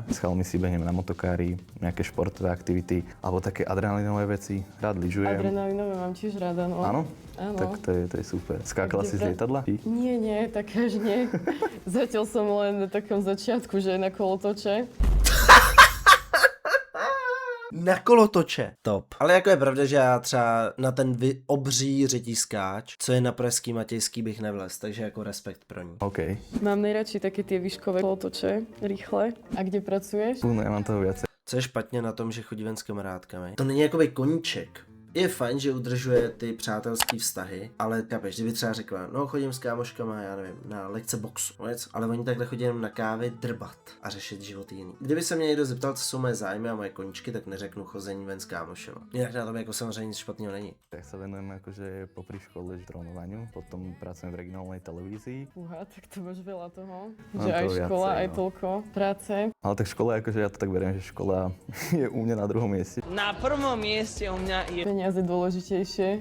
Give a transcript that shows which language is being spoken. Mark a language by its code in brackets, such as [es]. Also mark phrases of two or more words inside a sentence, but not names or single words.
[sk] S chalmi si behnem na motokári, nejaké športové aktivity, alebo také adrenalinové veci. Rád lyžujem. Adrenalinové mám tiež rada, no. Áno? Áno. Tak to je super. Skákala si z lietadla? Nie, tak až nie. Zatiaľ som len na takom začiatku, že na kolotoče. Na kolotoče. Top. [cs] Ale jako je pravda, že já třeba na ten obří řetízkáč, co je na Pražský Matějský, bych nevlez, takže jako respekt pro ní. OK. [sk] Mám najradšej také tie výškové kolotoče, rýchle. A kde pracuješ? No, ja mám toho viacej. [cs] Co je špatně na tom, že chodí ven s kamarádkami? To není jakoby koníček. Je fajn, že udržuje ty přátelské vztahy, ale chápeš, kdyby třeba řekla, no chodím s kámoškama, já nevím, na lekce boxu, ale oni takhle chodí jenom na kávy drbat a řešit život jiný. Kdyby se mě někdo zeptal, co jsou moje zájmy a moje koníčky, tak neřeknu chození ven s kámošema. Jinak na tom jako samozřejmě nic špatného není. [sk] Tak sa venujem akože popri škole dronovaniu, potom pracujem v regionálnej televízii. Fúha, tak to máš veľa toho. Mám Že aj toho škola, viacej, aj no. toľko práce. Ale tak škola, akože ja to tak beriem, že škola je u mňa na druhom mieste. Na prvom mieste u mňa je Peniaze dôležitejšie.